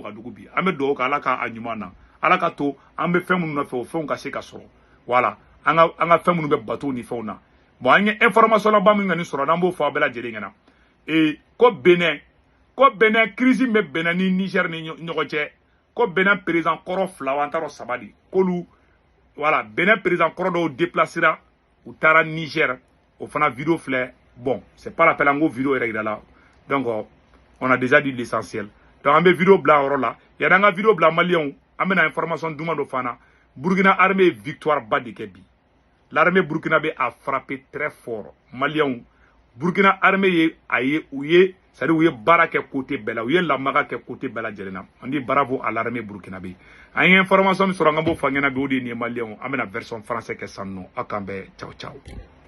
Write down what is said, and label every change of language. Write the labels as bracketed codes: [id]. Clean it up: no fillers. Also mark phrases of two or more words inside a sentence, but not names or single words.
[bm] Wagadugu bi an bɛ dugawu kɛ ala ka a ɲuman na ala ka to an bɛ fɛn minnu nɔfɛ o fɛnw ka se ka sɔrɔ voilà an ka fɛn minnu bɛ bateau ni fɛnw na bon an ye information la ba min ngani sɔrɔ n'an b'o fɔ a bɛɛ lajɛlen ɲɛna ko Benin crise bɛ Benin ni Niger ni ɲɔgɔn cɛ ko Benin président kɔrɔ 2 an t'a saba de k'olu voilà Benin président kɔrɔ dɔw déplacera u taara Niger o fana vidéo filɛ bon [fr] c'est pas la peine [bm] an ko vidéo yɛrɛ yira la [fr] donc on a déjà dit l'essentiel donc [bm] an bɛ vidéo bila yɔrɔ la yanni an ka vidéo bila maliyɛnw an bɛna information duman dɔ fana Burkina armée ye victoire ba de kɛ bi [fr] l'armée burkinabé a frappé très fort [bm] maliyɛnw Burkina armée [fr] c'est-à-dire [bm] u ye baara kɛ côté bɛɛ la u ye lamaga kɛ côté bɛɛ lajɛlen na [fr] on dit bravo à l'armée burkinabé [bm] an ye information min sɔrɔ an ka b'o fɔ an ɲɛna bi o de ye nin ye maliyɛnw an bɛna [fr] version français [bm] kɛ sisan nɔ a k'an bɛn ciao ciao